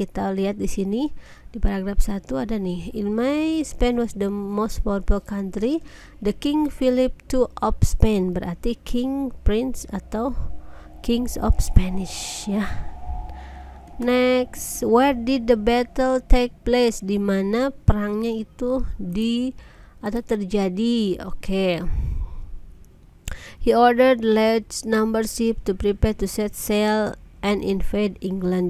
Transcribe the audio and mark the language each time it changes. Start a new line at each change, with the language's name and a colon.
Indonesian: Kita lihat di sini di paragraf 1 ada nih.
English: In May, Spain was the most powerful country. The King Philip II of Spain, berarti king, prince, atau kings of Spanish ya. Next, where did the battle take place?
Indonesian: Di mana perangnya itu terjadi?
English: He ordered large number ship to prepare to set sail and invade England.